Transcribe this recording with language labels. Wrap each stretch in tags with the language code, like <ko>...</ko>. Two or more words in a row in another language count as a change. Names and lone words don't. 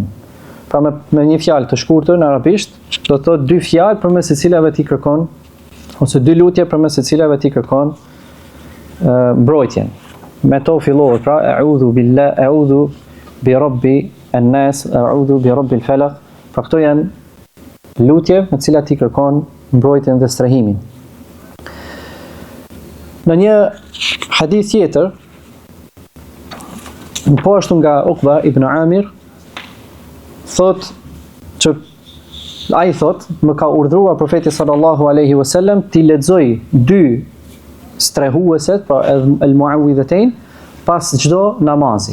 <sq>Pra me një fjalë të shkurtër në arabisht, do të thotë dy fjalë përmes së cilave ti kërkon, ose dy lutje përmes së cilave ti kërkon mbrojtjen. Me to fillohet, pra</sq> <ar>أعوذ بالله، أعوذ برب الناس، أعوذ برب الفلق.</ar> <sq>Pra këto janë lutje me të cilat ti kërkon mbrojtjen dhe strehimin. Në një hadith tjetër, po ashtu nga Uqba ibn Amir, thot që ai thot, më ka urdhëruar profeti</sq> <ar>صلى الله عليه وسلم</ar> <sq>ti lexoj dy strehueset, pra al-mu'awwidhatayn, pas çdo namazi.</sq>